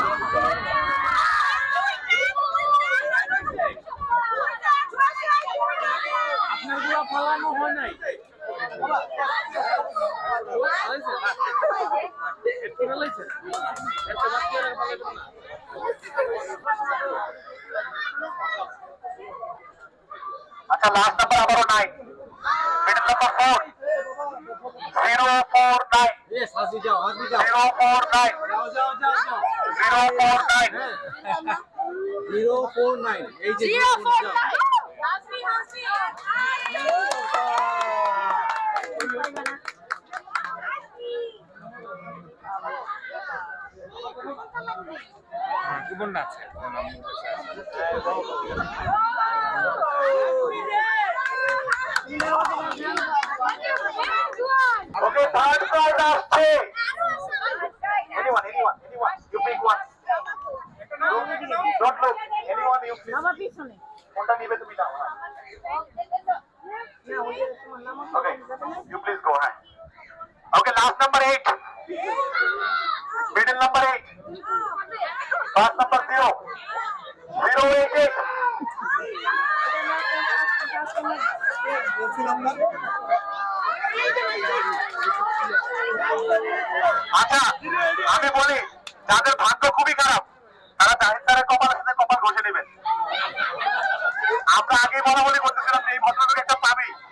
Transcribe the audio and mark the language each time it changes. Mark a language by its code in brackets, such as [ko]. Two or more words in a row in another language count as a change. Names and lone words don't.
[bn] আপনার গুলো ফালানো হয় নাই একটু ফেলাইছে একটু বাকি আর ফেলাইবেন না আচ্ছা লাস্ট নাম্বার আবারও 9 মিডল নাম্বার 4 049 Yes, Hasbi jao, Hasbi jao. 049 যাও যাও যাও যাও. 049 049. এই যে 049. হাসি হাসি কুপনটা আছে [en] Okay, third prize আসছে anyone you pick one don't look anyone you pick [bn] বাবা পিছনে কোনটা নিবে তুমি নাও [en] Okay, you please go ahead. Okay, last number 8. Middle number 8. First number 0. 088. [bn] আচ্ছা আমি বলি যাদের ভাগ্য খুবই খারাপ তারা জাহিদ স্যারের কপালের সাথে কপাল ঘষে নেবেন আমরা আগেই বলা বলি করতেছিলাম যে এই ভদ্রলোক একটা পাবি